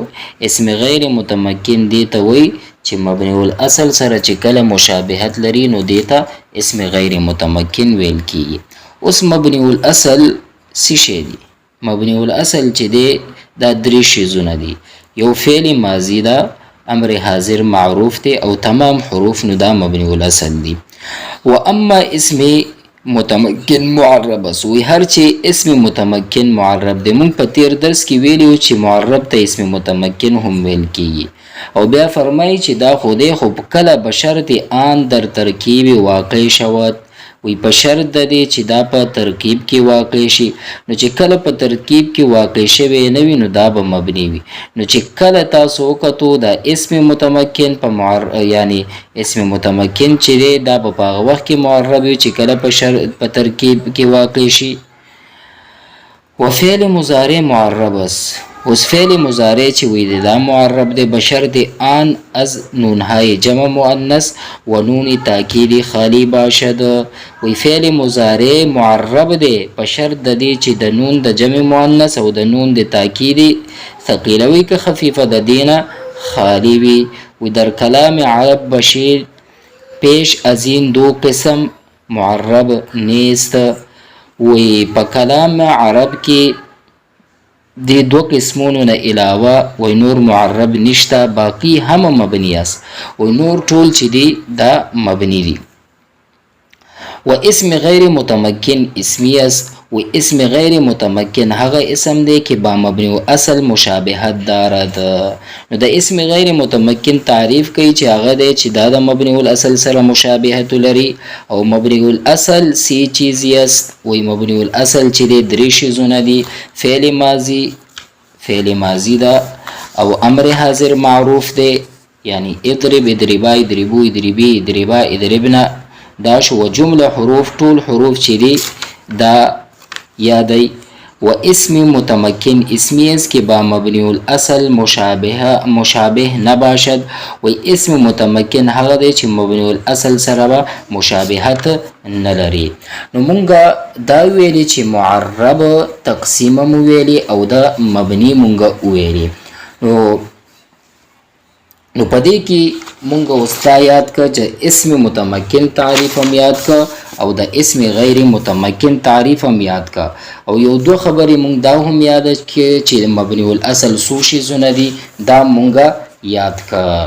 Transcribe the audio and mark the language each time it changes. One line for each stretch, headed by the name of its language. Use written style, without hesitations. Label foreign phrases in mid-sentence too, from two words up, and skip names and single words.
Pashto: اسم غیر متمکن دې ته وایي چې مبنی الاصل سره چې کله مشابهت لري نو دې ته اسم غیر متمکن ویل کېږي. اوس مبنی الاصل څه شی دی؟ مبنی الاصل چې دی دا درې شیزونه دي. یو فعل ماضی دا امر حاضر معروف دی او تمام حروف نو دا مبنی الاصل دی. و اما اسم متمکن معرب وی هر چې اسم متمکن معرب دی. مونږ په تیر درس کې ویلیو چې معرب ته اسم متمکن هم ویل کېږي او بیا فرمایي چې دا خو دی خو کله به
Persian: شرط آن در ترکیب واقع شود
Pashto: وی په شرط د دې چې دا په ترکیب کې واقع شي. نو چې کله په ترکیب کې واقع شوی نه وي نو دا به مبني وي. نو چې کله تاسو وکتو دا اسم متمکن په یعنی اسم متمکن چې دی دا په هغه وخت کې معرب وي چې کله په ترکیب کې واقع شي.
Persian: و فعل مضارع معرب است.
Pashto: اوس فعل مضارع چې وی دا معرب دی
Persian: بشرط آن از نونهای جمع مؤنث و نون تاکید خالی باشد.
Pashto: وی فعل مضارع معرب دی بشرط د دې چې د نون د جمع مؤنث او د نون د تاکید ثقیله وي که خفیفه د دینه خالی وي.
Persian: وی در کلام عرب بشیر پیش از این دو قسم معرب نیست.
Pashto: وی په کلام عرب کې دی دو قسمونو نه علاوه و نور معرب نشته
Persian: باقی هم مبنی است
Pashto: و نور ټول چې دی دا مبنی دی. و اسم غیر متمکن اسمی است و اسم غیر متمکن هغه اسم دی
Persian: که با مبنی اصل مشابهت دارد.
Pashto: نو د اسم غیر متمکن تعریف کوي چې هغه دی چې دا د مبنی الاصل سره مشابهت لري او مبنی الاصل
Persian: سی چیزی است.
Pashto: وی مبنی الاصل چې دی درې شیزونه دي. فعل ماضی دا او امر حاضر معروف دی یعنی اضرب اضربا اضربو اضربی اضربا اضربنا دا شو. و جمله حروف ټول حروف چې دی دا یادی
Persian: و اسم متمکن اسمی است که با مبنی الاصل مشابه نباشد
Pashto: و اسم متمکن هغه دی چې مبنی الاصل سره به مشابهت نلري. نو مونږه دا ویلي چې معرب تقسیمه مو ویلي او دا مبنی مونږه ویلي. نو پدې کې مونږ اوس دا یاد کړه چې اسم متمکن تعریف هم یاد کړه او د اسم غیر متمکن تعریف هم یاد کړه او یو دو خبرې مونږ دا هم یاد کړه چې مبنی الاصل څو شیزونه دي دا مونږه یاد کړه.